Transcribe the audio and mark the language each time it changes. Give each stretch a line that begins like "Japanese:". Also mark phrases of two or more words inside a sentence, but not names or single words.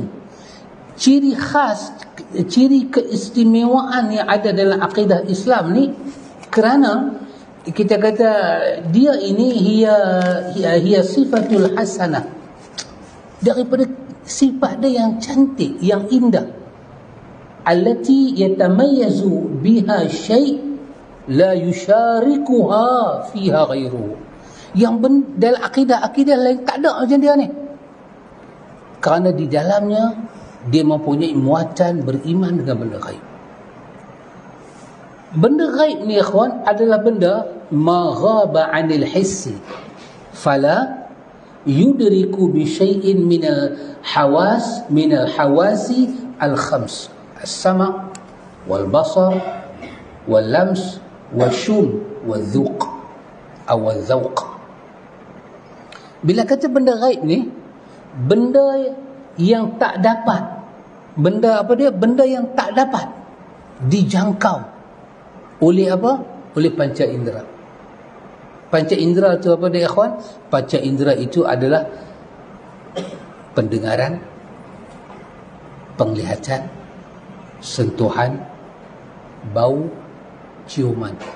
Malay: Ciri khas, ciri keistimewaan yang ada dalam akidah Islam ni, kerana kita kata dia ini
Arabic: هي صفة الحسنة,
Malay: daripada sifat dia yang cantik, yang indah,
Arabic: التي يتميز بها شيء لا يشاركها فيها غيره,
Malay: yang dalam akidah lain tak ada macam dia ni. Kerana di dalamnya dia mempunyai muatan beriman dengan benda ghaib. Benda ghaib ni ikhwan adalah benda
Arabic: ما غاب عن الحس فلا يدرك بشيء من الحواس من الحواس الخمس السمع والبصر واللمس والشم والذوق أو والذوق.
Malay: Bila kata benda ghaib ni, benda yang tak dapat, benda apa dia? Benda yang tak dapat dijangkau oleh apa? Oleh panca indera. Panca indera itu apa dia ikhwan? Panca indera itu adalah pendengaran, penglihatan, sentuhan, bau, ciuman.